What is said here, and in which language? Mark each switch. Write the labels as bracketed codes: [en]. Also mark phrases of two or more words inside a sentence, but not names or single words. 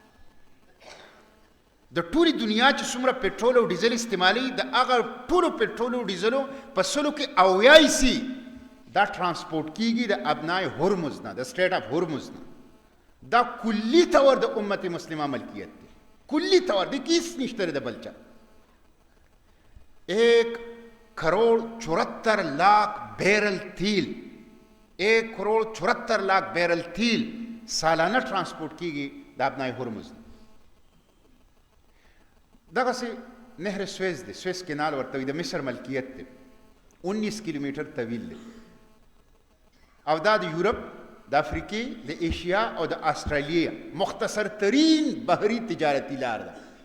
[ps] د ټولې دنیا چې څومره پټرول او ډیزل استعمالي د هغه ټولو پټرول او ډیزلو په 100 کې 80% دا ترانسپورټ کیږي د ابنای هرمز نه، د سټریټ اف هرمز نه. دا کلی طور د امت مسلمه ملکیت دی، کلی طور د کیس نشته د بل چا. 1 کروڑ 74 لاکھ بیرل تیل، 1 کروڑ 74 لاکھ بیرل تیل سالانه ترانسپورټ کیږي د ابنای هرمز نه. دغسې نهر سویز دی، سویز کینال ورته وي، د مصر ملکیت دی، 19 کیلومیټر طویل دی، او دا د یورپ، د افریقې، د ایشیا او د آسټرالیا مختصر ترین بحري تجارتي لار ده.